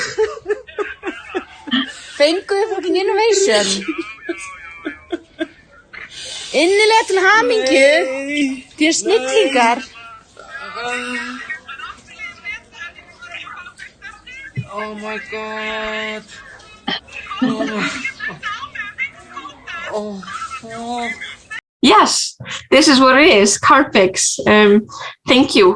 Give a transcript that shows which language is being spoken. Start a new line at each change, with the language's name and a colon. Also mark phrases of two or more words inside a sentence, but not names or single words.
Icelandic: Fenguðu
English: fucking innovation?
Icelandic: Innilega til hamingju, þið snillingar.
English: Oh my god. Oh. Oh. Oh. Yes, this is what it is, Carpix. Thank you.